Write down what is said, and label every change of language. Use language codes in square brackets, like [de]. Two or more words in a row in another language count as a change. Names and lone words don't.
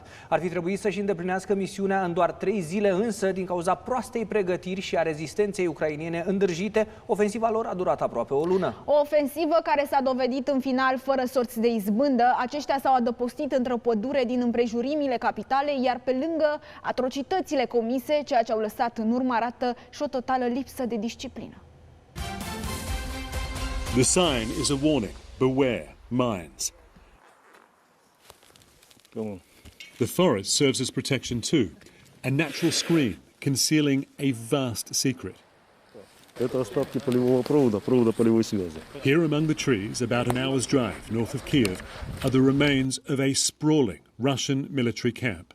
[ro] Ar fi trebuit să-și îndeplinească misiunea în doar 3 zile, însă, din cauza proastei pregătiri și a rezistenței ucrainene îndrăjite, ofensiva lor a durat aproape o lună. O ofensivă care s-a dovedit în final fără sorți de izbândă. Aceștia s-au adăpostit într-o pădure din împrejurimile capitalei, iar pe lângă atrocitățile comise, ceea ce au lăsat în urmă arată și o totală lipsă de disciplină. [en] The sign is a warning. Beware, mines. The forest serves as protection too, a natural screen concealing a vast secret. Here among the trees, about an hour's drive north of Kiev, are the remains of a sprawling Russian military camp.